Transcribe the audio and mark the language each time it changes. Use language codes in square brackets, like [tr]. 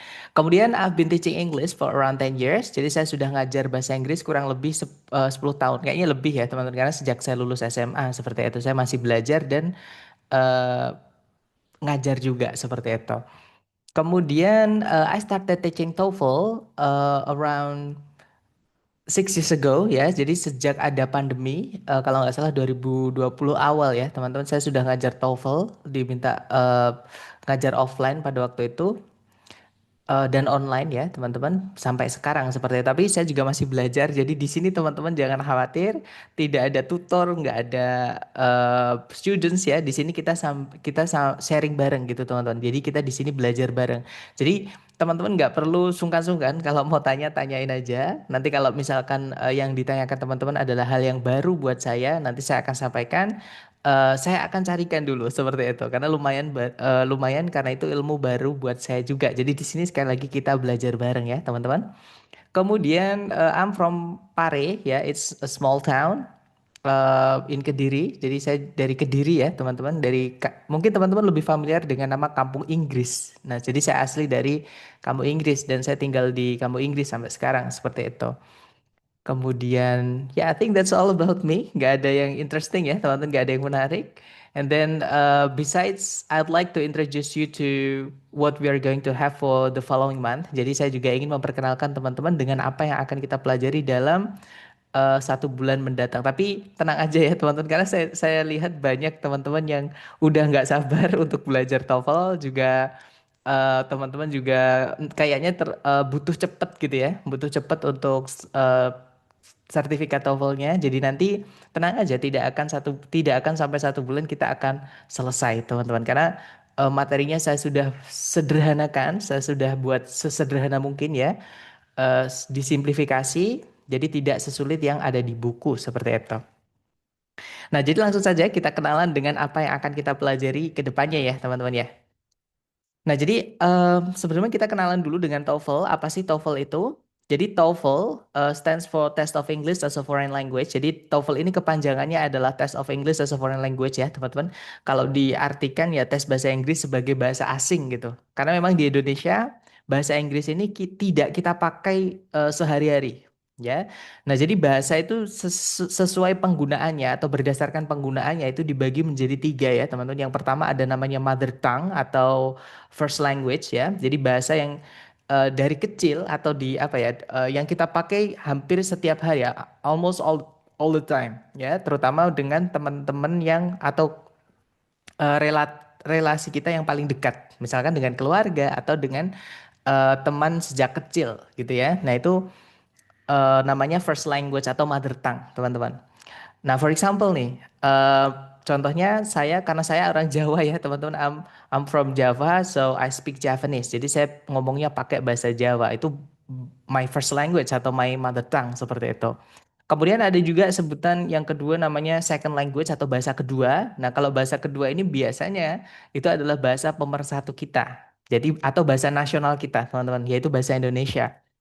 [en] Kemudian I've been teaching English for around 10 years. [id] Jadi saya sudah ngajar bahasa Inggris kurang lebih 10 tahun. Kayaknya lebih ya teman-teman. Karena sejak saya lulus SMA seperti itu. Saya masih belajar dan eh, ngajar juga seperti itu. [en] Kemudian I started teaching TOEFL around 6 years ago ya. [id] Jadi sejak ada pandemi, kalau nggak salah 2020 awal ya teman-teman. Saya sudah ngajar TOEFL. Diminta ngajar offline pada waktu itu. Dan online ya teman-teman sampai sekarang seperti itu. Tapi saya juga masih belajar. Jadi di sini teman-teman jangan khawatir, tidak ada tutor, nggak ada students ya. Di sini kita sharing bareng gitu teman-teman. Jadi kita di sini belajar bareng. Jadi teman-teman nggak perlu sungkan-sungkan kalau mau tanya tanyain aja. Nanti kalau misalkan yang ditanyakan teman-teman adalah hal yang baru buat saya, nanti saya akan sampaikan. Saya akan carikan dulu seperti itu karena lumayan karena itu ilmu baru buat saya juga. Jadi di sini sekali lagi kita belajar bareng ya, teman-teman. [en] Kemudian I'm from Pare ya, it's a small town in Kediri. [id] Jadi saya dari Kediri ya, teman-teman. Mungkin teman-teman lebih familiar dengan nama Kampung Inggris. Nah, jadi saya asli dari Kampung Inggris dan saya tinggal di Kampung Inggris sampai sekarang seperti itu. Kemudian, ya [en] I think that's all about me. [id] Gak ada yang interesting ya, teman-teman. Gak ada yang menarik. [en] And then, besides, I'd like to introduce you to what we are going to have for the following month. [id] Jadi saya juga ingin memperkenalkan teman-teman dengan apa yang akan kita pelajari dalam 1 bulan mendatang. Tapi tenang aja ya teman-teman, karena saya lihat banyak teman-teman yang udah nggak sabar untuk belajar TOEFL juga. Teman-teman juga kayaknya butuh cepet gitu ya, butuh cepet untuk eh, sertifikat TOEFL-nya. Jadi nanti tenang aja, tidak akan sampai 1 bulan kita akan selesai, teman-teman. Karena materinya saya sudah sederhanakan, saya sudah buat sesederhana mungkin ya, disimplifikasi, jadi tidak sesulit yang ada di buku seperti itu. Nah, jadi langsung saja kita kenalan dengan apa yang akan kita pelajari ke depannya ya, teman-teman ya. Nah, jadi sebelumnya kita kenalan dulu dengan TOEFL. Apa sih TOEFL itu? [en] Jadi TOEFL stands for Test of English as a Foreign Language. [id] Jadi TOEFL ini kepanjangannya adalah Test of English as a Foreign Language ya, teman-teman. Kalau diartikan ya tes bahasa Inggris sebagai bahasa asing gitu. Karena memang di Indonesia bahasa Inggris ini tidak kita pakai sehari-hari. Ya, nah jadi bahasa itu sesuai penggunaannya atau berdasarkan penggunaannya itu dibagi menjadi 3 ya teman-teman. Yang pertama ada namanya mother tongue atau first language ya. Jadi bahasa yang dari kecil atau di apa ya yang kita pakai hampir setiap hari ya, [en] almost all the time [id] ya, terutama dengan teman-teman yang atau relasi kita yang paling dekat, misalkan dengan keluarga atau dengan teman sejak kecil gitu ya. Nah, itu namanya first language atau mother tongue, teman-teman. Nah, [en] for example [id] nih, contohnya saya karena saya orang Jawa ya, teman-teman. [en] I'm from Java, so I speak Javanese. [id] Jadi saya ngomongnya pakai bahasa Jawa. Itu [en] my first language [id] atau [en] my mother tongue [id] seperti itu. Kemudian ada juga sebutan yang kedua namanya second language atau bahasa kedua. Nah, kalau bahasa kedua ini biasanya itu adalah bahasa pemersatu kita. Jadi atau bahasa nasional kita, teman-teman, yaitu bahasa Indonesia.